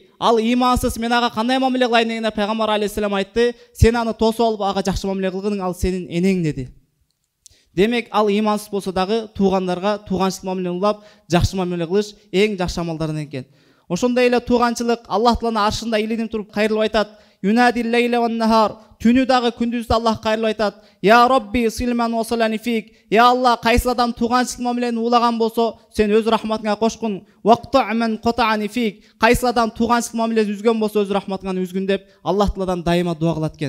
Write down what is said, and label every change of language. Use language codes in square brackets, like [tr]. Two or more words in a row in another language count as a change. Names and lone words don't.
[ky] Ал имансыз, мен ага кандай мамиле кылайын?" дегенде пайгамбар алейхиссалам айтты: "Сен аны тосуп алып ага жакшы мамиле кылгының, ал сенин энең" деди. Демек ал имансыз болсо дагы туугандарга тууганчылык мамиле улап, жакшы мамиле кылыш эң жакшы амалдардан экен. Ошондой эле тууганчылык Аллах Тааланын аршында илинип туруп кайрылып айтат: [ar] "ينادي ليلا ونهارا", [ky] түнү дагы күндүз да Аллах кайрылып айтат: [ar] "يا رب صل من وصلني فيك", [ky] я Аллах, кайсы адам тууганчылык мамилени улаган болсо, сен өз рахматыңа кошкун. [ar] "واقطع من قطعني فيك", [ky] кайсы адам тууганчылык мамилени үзгөн болсо, өз рахматыңан үзгүн деп Аллах Тааладан дайыма дуа кылат экен.